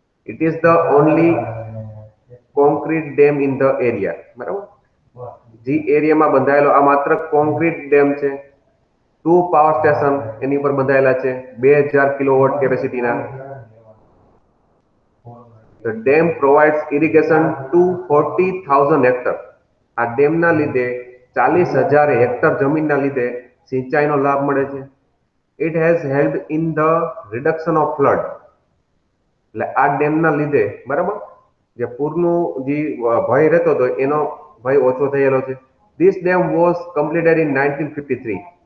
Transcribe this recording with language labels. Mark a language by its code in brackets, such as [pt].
[en] It is the only concrete dam in the area. બરાબર. [gu] જે એરિયામાં બંધાયેલો આ માત્ર કોન્ક્રીટ ડેમ છે. 2 પાવર સ્ટેશન એની ઉપર બંધાયેલા છે 2000 kilowatt કેપેસિટીના. [en] The dam provides irrigation to 40,000 hectare. [gu] આ ડેમના લીધે 40,000 હેક્ટર જમીનના લીધે સિંચાઈનો લાભ મળે છે. [en] It has helped in the reduction of flood. [gu] એટલે આ ડેમના લીધે બરાબર જે પૂરનું જે ભય રહેતો હતો એનો ભય ઓછો થયેલો છે. [en] This dam was completed in 1953.